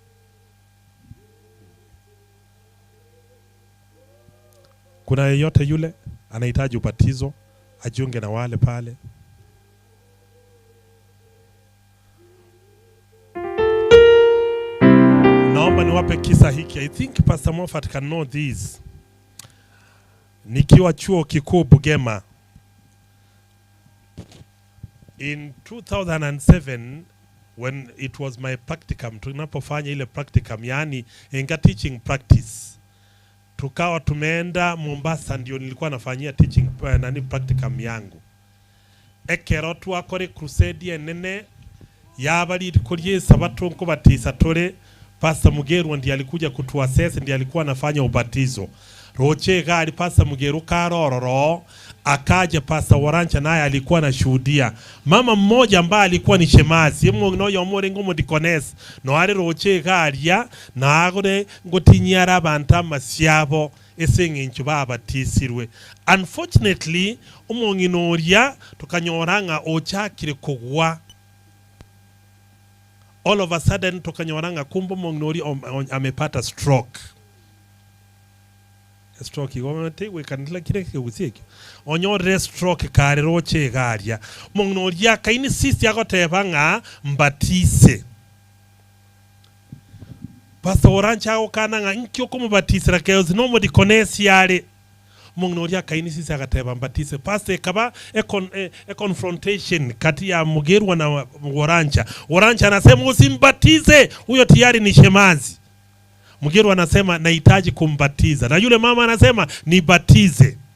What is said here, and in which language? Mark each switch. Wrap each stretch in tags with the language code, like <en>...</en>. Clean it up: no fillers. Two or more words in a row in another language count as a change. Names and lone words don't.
<sw>Kuna yeyote yule anahitaji ubatizo ajiunge na wale pale? Naomba niwape kisa hiki.</sw> <en>I think Pastor Moffat can know this.</en> <sw>Nikiwa chuo kikuu</sw> <en>Bugema in 2007, when it was my practicum,</en> <sw>tunapofanya ile practicum, yani enga</sw> <en>teaching practice,</en> <sw>tukawa tumeenda Mombasa, ndio nilikuwa nafanyia</sw> <en>teaching practicum</en> <sw>yangu.</sw> <guz>Ekero twakore crusade nene yabali kuriye Sabato nko batisa tore.</guz> <sw>Pastor Mugeru ndiye alikuja kutuassess, ndiye alikuwa anafanya ubatizo.</sw> <guz>Roche gari Pastor Mugeru karororo,</guz> <sw>akaja Pastor Warancha naye alikuwa anashuhudia. Mama mmoja ambaye alikuwa ni shemazi,</sw> <guz>no yomore ngomo dikones, no ari roche gari ya na agore ngotinyara banta masyabo esengencho babatisirwe. Unfortunately umonginoria tukanyoranga ochakire kugwa.</guz> <en>All of a sudden</en> <guz>tukanyoranga kumbo mongnori</guz> <en>amepata stroke.</en> <guz>Stroke igomete we kanila kile kigusiki. Onyore stroke kare roche garia. Mongnori akaini sisi agotebanga mbatise. Pastor Orancha okananga nkyo kumubatisira keozi no modikonesi yale. mungnoria kaini sisi akateba mbatise pastor kaba</guz> <en>a confrontation</en> <sw>kati ya Mugerwa na Worancha. Worancha anasema usimbatize, huyo tayari ni shemazi. Mugerwa anasema nahitaji kumbatiza, na yule mama anasema nibatize.</sw>